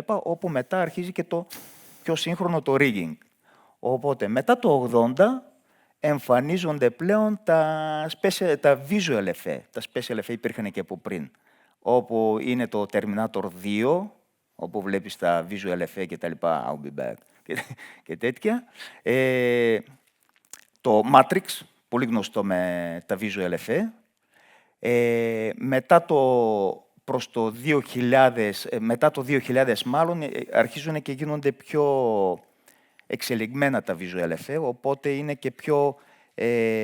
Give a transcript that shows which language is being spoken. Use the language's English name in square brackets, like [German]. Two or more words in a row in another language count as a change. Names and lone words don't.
[Greek] Όπου μετά αρχίζει και το πιο σύγχρονο το rigging. Οπότε μετά το 80 εμφανίζονται πλέον τα [English] visual effects. [Greek] Τα [English] special effects [Greek] υπήρχαν και από πριν. Όπου είναι το Terminator 2, όπου βλέπεις τα [English] visual effects [Greek] και τα λοιπά, [English] I'll be back [Greek] και τέτοια. Το Matrix, πολύ γνωστό με τα [English] visual effects. [Greek] Μετά προς το 2000, μετά το 2000 μάλλον, αρχίζουν και γίνονται πιο εξελιγμένα τα [English] visual effects, [Greek] οπότε είναι και πιο...